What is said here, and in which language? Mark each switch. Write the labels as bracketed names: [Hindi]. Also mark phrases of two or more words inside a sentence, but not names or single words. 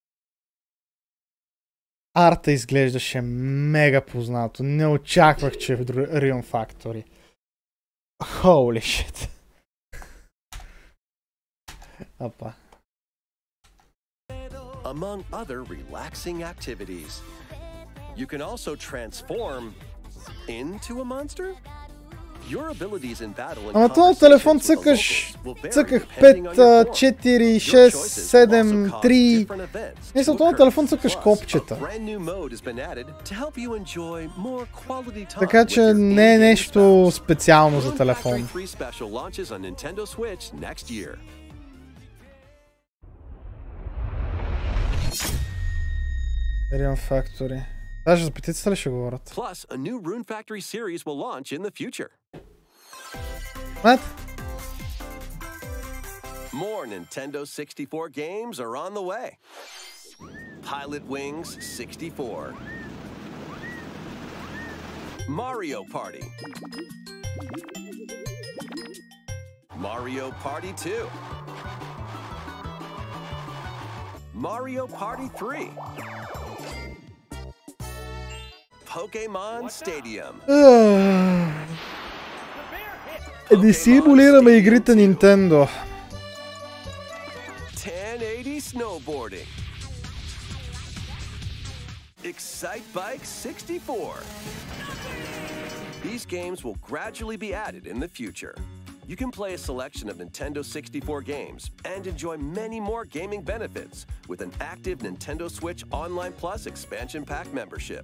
[Bulgarian] Арта изглеждаше мега познато. Не очаквах, че е в Rune Factory. [English] Holy shit. [Bulgarian] Опа. [English] Among other relaxing activities, you can also transform into a monster. [Bulgarian] Ама това на телефон цъкаш, цъках 5, 4, 6, 7, 3. Мисля, това на телефон цъкаш копчета. Така че не е нещо специално за телефон. Rune Factory. Даже за петицата ли ще говорят? [English] Plus, a new Rune Factory series will launch in the future. What? More Nintendo 64 games are on the way. Pilot Wings 64. Mario Party. Mario Party 2. Mario Party 3. Pokemon Stadium. [Bulgarian] Не симулираме игрите Nintendo. [English] 1080 snowboarding. Excite Bike 64. These games will gradually be added in the future. You can play a selection of Nintendo 64 games and enjoy many more gaming benefits with an active Nintendo Switch Online Plus expansion pack membership.